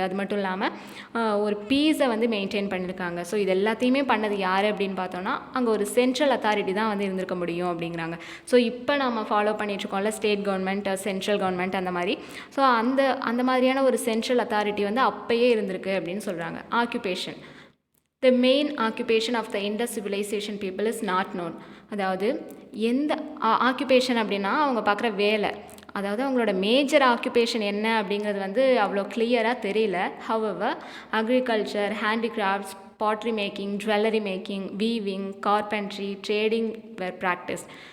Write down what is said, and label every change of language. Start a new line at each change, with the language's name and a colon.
Tamil: அது மட்டும் இல்லாமல் ஒரு பீஸை வந்து மெயின்டைன் பண்ணியிருக்காங்க. ஸோ இது எல்லாத்தையுமே பண்ணது யார் அப்படின்னு பார்த்தோம்னா அங்கே ஒரு சென்ட்ரல் அத்தாரிட்டி தான் வந்து இருந்திருக்க முடியும் அப்படிங்கிறாங்க. ஸோ இப்போ நம்ம follow பண்ணிகிட்ருக்கோம்ல state government, central government அந்த மாதிரி. ஸோ அந்த மாதிரியான ஒரு சென்ட்ரல் அத்தாரிட்டி வந்து அப்போயே இருந்திருக்கு அப்படின்னு சொல்கிறாங்க.
English: Occupation. The main occupation of the Indus civilization people is not known.
Tamil: அதாவது எந்த ஆக்குபேஷன் அப்படின்னா அவங்க பார்க்குற வேலை, அதாவது அவங்களோட மேஜர் ஆக்குபேஷன் என்ன அப்படிங்கிறது வந்து அவ்வளோ கிளியராக தெரியல.
English: However agriculture, handicrafts, pottery making, jewellery making, weaving, carpentry, trading were practice.